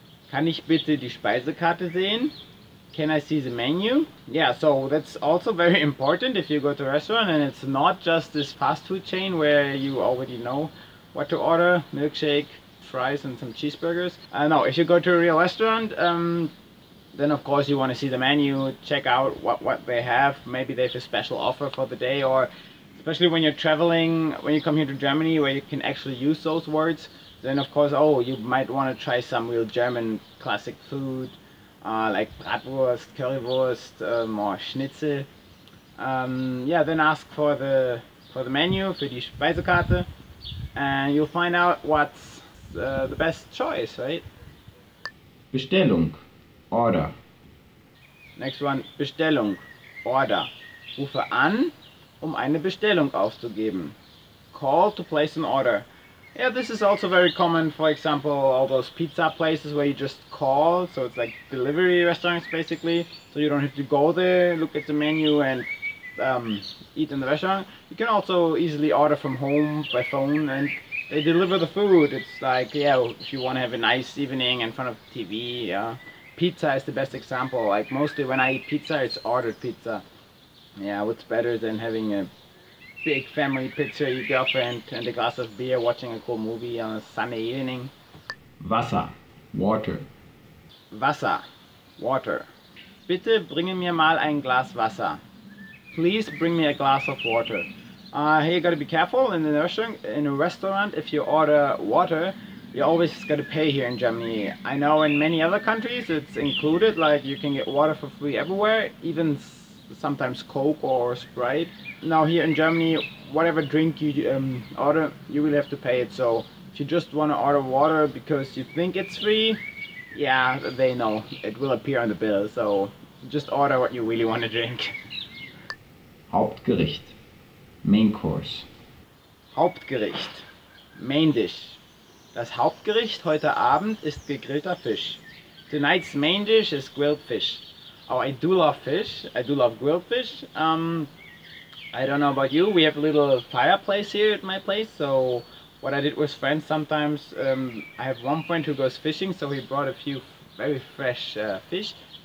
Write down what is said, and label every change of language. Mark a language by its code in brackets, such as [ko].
[de] Kann ich bitte die Speisekarte sehen? [en] Can I see the menu? Yeah, so that's also very important if you go to a restaurant and it's not just this fast food chain where you already know what to order, milkshake, fries and some cheeseburgers. No, if you go to a real restaurant, then of course you want to see the menu, check out what they have. Maybe they have a special offer for the day, or especially when you're traveling, when you come here to Germany where you can actually use those words, then of course, oh, you might want to try some real German classic food, like Bratwurst, Currywurst, or Schnitzel. Yeah, then ask for the menu, [de] für die Speisekarte, [en] and you'll find out what's the best choice, right? Bestellung, order. Next one, Bestellung, order. [de] Rufe an, eine Bestellung aufzugeben. [en] Call to place an order. Yeah, this is also very common, for example, all those pizza places where you just call, so it's like delivery restaurants basically, so you don't have to go there, look at the menu and eat in the restaurant. You can also easily order from home by phone and they deliver the food. It's like, yeah, if you want to have a nice evening in front of the TV, yeah. Pizza is the best example. Like mostly when I eat pizza, it's ordered pizza. Yeah, what's better than having a big family picture, your girlfriend and a glass of beer watching a cool movie on a sunny evening. Wasser, water. Wasser, water. [de] Bitte bringe mir mal ein Glas Wasser. [en] Please bring me a glass of water. Here you gotta be careful in a restaurant. If you order water, you always gotta pay here in Germany. I know in many other countries it's included, like you can get water for free everywhere, even sometimes Coke or Sprite. Now here in Germany, whatever drink you order, you will have to pay it. So if you just want to order water because you think it's free, yeah, they know it will appear on the bill. So just order what you really want to drink. Hauptgericht, main course. Hauptgericht, main dish. [de] Das Hauptgericht heute Abend ist gegrillter Fisch. [en] Tonight's main dish is grilled fish. Oh, I do love fish. I do love grilled fish. I don't know about you. We have a little fireplace here at my place. So what I did with friends sometimes, I have one friend who goes fishing, so he brought a few very fresh fish.